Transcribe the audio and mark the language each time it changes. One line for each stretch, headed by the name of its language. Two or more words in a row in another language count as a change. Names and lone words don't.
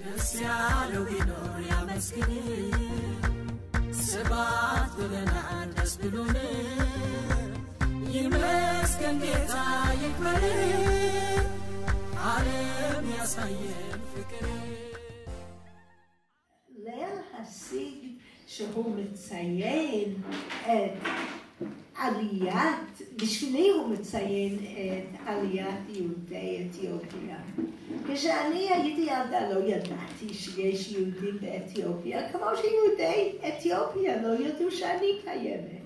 Amharic: ያለው ቢኖር ያመስግን ስብሐት ብለናል ደስ ብሎን ይመስገን ጌታ ይክበር ዓለም ያሳየን ፍቅር
Hebrew: ליל הסיג שהוא מציין את עליית, בשבילי הוא מציין את עליית יהודי אתיופיה. כשאני הייתי ילדה לא ידעתי שיש יהודים באתיופיה, כמו שיהודי אתיופיה לא ידעו שאני קיימת.